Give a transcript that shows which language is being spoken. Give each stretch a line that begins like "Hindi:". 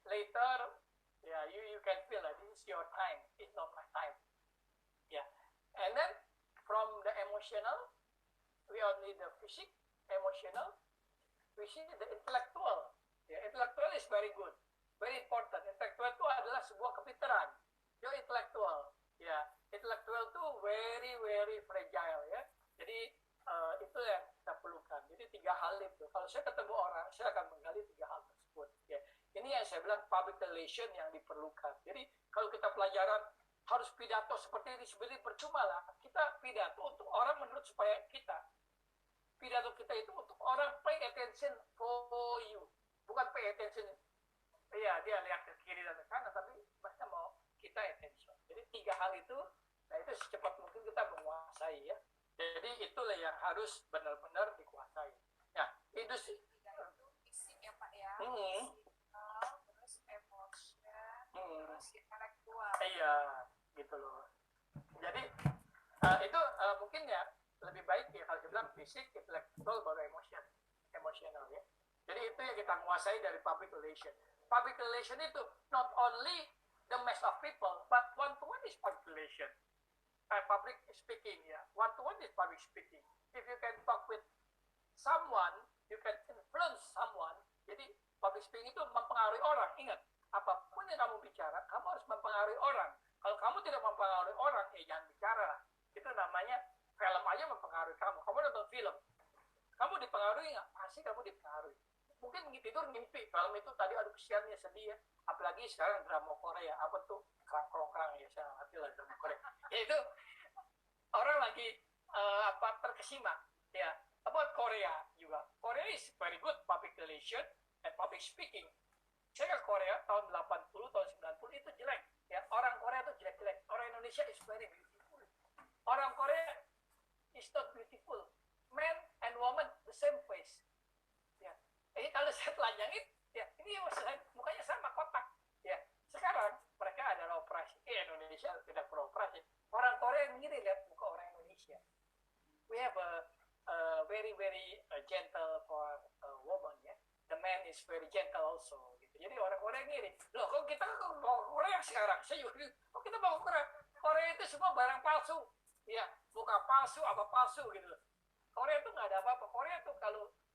English: Later, yeah, you can feel that this is your time. It's not my time. Yeah, and then from the emotional, we only the physical, emotional. We see the intellectual. Yeah, intellectual is very good, very important.
Indonesian: Intellectual itu adalah sebuah kepintaran.
English: Your intellectual, yeah,
Indonesian: intellectual itu
English: very fragile,
Indonesian: ya. Jadi itu yang kita perlukan. Jadi 3 hal itu. Kalau saya ketemu orang, saya akan menggali 3 hal tersebut. Ya. Ini yang saya bilang public relation yang diperlukan. Jadi kalau kita pelajaran harus pidato seperti ini, sebenarnya percuma lah. Kita pidato untuk orang menurut supaya kita. Pidato kita itu untuk orang
English: pay attention for you.
Indonesian: Bukan
English: pay attention.
Indonesian: Iya, dia lihat ke kiri dan ke kanan, tapi mereka mau kita attention. Jadi 3 hal itu, nah itu secepat mungkin kita menguasai ya. Jadi itulah yang harus benar-benar dikuasai. Ya, industri Itu fisik ya Pak ya, physical, terus emotion, terus intelektual. Iya, gitu loh. Jadi itu mungkin ya lebih baik ya kalau dibilang fisik, intelektual, baru emosional ya. Jadi itu yang kita menguasai dari public relation.
English: Public relation itu not only the mass of people, but one-to-one is public relation. Public speaking ya, one-to-one is public speaking. If you can talk with someone, you can influence someone.
Indonesian: Jadi public speaking itu mempengaruhi orang. Ingat, apapun yang kamu bicara, kamu harus mempengaruhi orang. Kalau kamu tidak mempengaruhi orang, jangan bicara lah. Itu namanya film aja mempengaruhi kamu. Kamu nonton film, kamu dipengaruhi nggak? Pasti kamu dipengaruhi. Mungkin tidur ngimpi film itu tadi, aduh kesiannya, sedih ya. Apalagi sekarang drama Korea, apa tuh kerang-kerang ya, saya ngerti lah drama Korea. Ya itu orang lagi terkesima ya.
English: About Korea juga. Korea is very good public relation and public speaking.
Indonesian: Saya ke Korea tahun 80, tahun 90 itu jelek ya. Orang Korea itu jelek-jelek. Orang Indonesia
English: is very beautiful.
Indonesian: Orang Korea
English: is not beautiful. Man and woman the same face.
Indonesian: Ya. Ini kalau saya telanjangin, ya ini mukanya sama kotak. Ya. Sekarang mereka adalah operasi. Indonesia tidak beroperasi. Orang Korea ngiri lihat muka orang Indonesia.
English: We have a very gentle for a woman ya. The man is very gentle also.
Indonesian: Gitu. Jadi orang Korea ngiri. Loh, kok kita mau Korea sekarang? Saya juga, kok kita mau Korea? Korea itu semua barang palsu. Ya, muka palsu, apa palsu gitu. Korea itu nggak ada apa-apa. Korea itu kalau